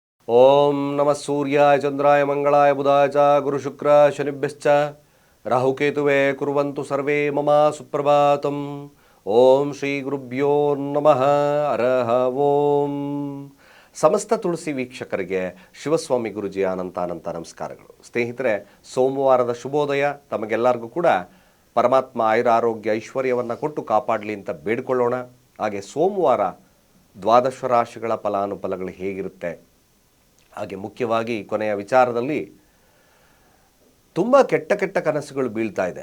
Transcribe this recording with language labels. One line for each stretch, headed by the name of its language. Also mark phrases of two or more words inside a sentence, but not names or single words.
Sanskrit: ಓಂ ನಮಃ ಸೂರ್ಯಾಯ ಚಂದ್ರಾಯ ಮಂಗಳಾಯ ಬುಧಾಯ ಚ ಗುರು ಶುಕ್ರ ಶನಿಭ್ಯಶ್ಚ ರಾಹುಕೇತುವೆ ಕುರ್ವಂತು ಸರ್ವೇ ಮಮ ಸುಪ್ರಭಾತಂ. ಓಂ ಶ್ರೀ ಗುರುಭ್ಯೋ ನಮಃ. ಹರಃ ಓಂ.
Kannada: ಸಮಸ್ತ ತುಳಸಿ ವೀಕ್ಷಕರಿಗೆ ಶಿವಸ್ವಾಮಿ ಗುರುಜಿಯ ಅನಂತ ನಮಸ್ಕಾರಗಳು. ಸ್ನೇಹಿತರೆ, ಸೋಮವಾರದ ಶುಭೋದಯ ತಮಗೆಲ್ಲರಿಗೂ ಕೂಡ ಪರಮಾತ್ಮ ಆಯುರಾರೋಗ್ಯ ಐಶ್ವರ್ಯವನ್ನು ಕೊಟ್ಟು ಕಾಪಾಡಲಿ ಅಂತ ಬೇಡಿಕೊಳ್ಳೋಣ. ಹಾಗೆ ಸೋಮವಾರ ದ್ವಾದಶ ರಾಶಿಗಳ ಫಲಾನುಫಲಗಳು ಹೇಗಿರುತ್ತೆ, ಹಾಗೆ ಮುಖ್ಯವಾಗಿ ಕೊನೆಯ ವಿಚಾರದಲ್ಲಿ ತುಂಬ ಕೆಟ್ಟ ಕನಸುಗಳು ಬೀಳ್ತಾ ಇದೆ.